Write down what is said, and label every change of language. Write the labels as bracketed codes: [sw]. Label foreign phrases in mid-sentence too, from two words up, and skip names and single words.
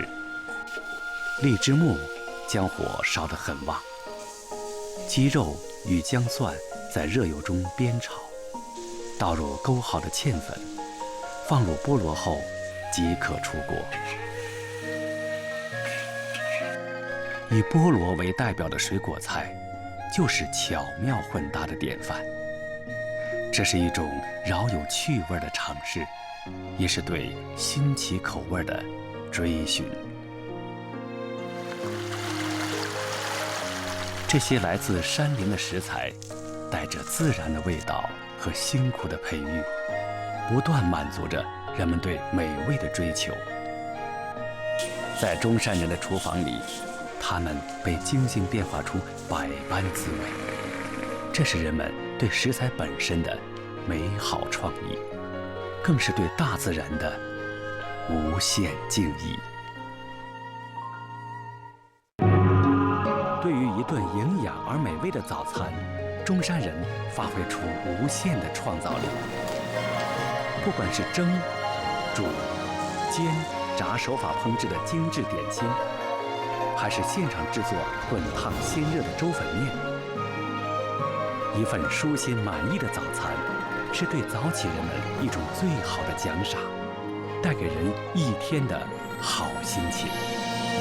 [zh] 荔枝木將火燒得很旺，雞肉與薑蒜在熱油中煸炒，倒入勾好的芡粉，放入菠蘿後即可出鍋。以菠蘿為代表的水果菜，就是巧妙混搭的典範。這是一種饒有趣味的嘗試，也是對新奇口味的追尋。這些來自山林的食材，帶着自然的味道和辛苦的培育，不斷滿足着人們對美味的追求。在中山人的廚房裡，它們被精心變化出百般滋味，這是人們對食材本身的美好創意，更是對大自然的無限敬意。對於一頓營養而美味的早餐，中山人發揮出無限的創造力。不管是蒸、煮、煎、炸手法烹製的精緻點心，還是現場製作滾燙鮮熱的粥粉麵，一份舒心滿意的早餐，是對早起人們一種最好的獎賞，帶給人一天的好心情。